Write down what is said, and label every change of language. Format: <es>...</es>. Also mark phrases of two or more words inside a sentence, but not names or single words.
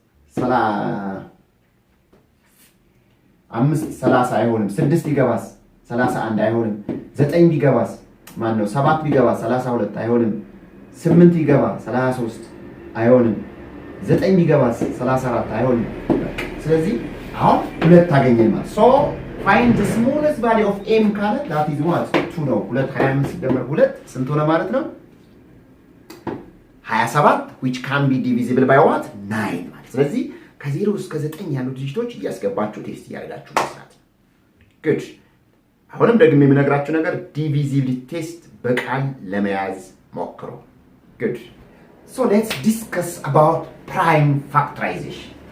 <am>30 አይሆንም 6 ቢገባስ 31 አይሆንም 9 ቢገባስ ማን ነው 7 ቢገባስ 32 አይሆንም 8 ቢገባ 33 አይሆንም 9 ቢገባስ 34 አይሆንም ስለዚህ አሁን ሁለት ታገኘን ማለት</am> <en>so find the smallest value of m</en> <am>ካለ</am> <en>that is what</en> <am>2 ነው 2 25 ሲደመር 2 ስንት ሆነ ማለት ነው 27</am> <en>which can be divisible by what</en> <am>9 ማለት ስለዚህ ከ0 እስከ 9 ያሉ ዲጂቶች እያስገባችሁ ቴስት ያደርጋችሁ መስራት good አሁንም ደግሞ የምነግራችሁ ነገር</am> <en>divisibility test</en> <am>በቃል ለመያዝ ሞክሩ good</am> <en>so let's discuss about prime factorization</en>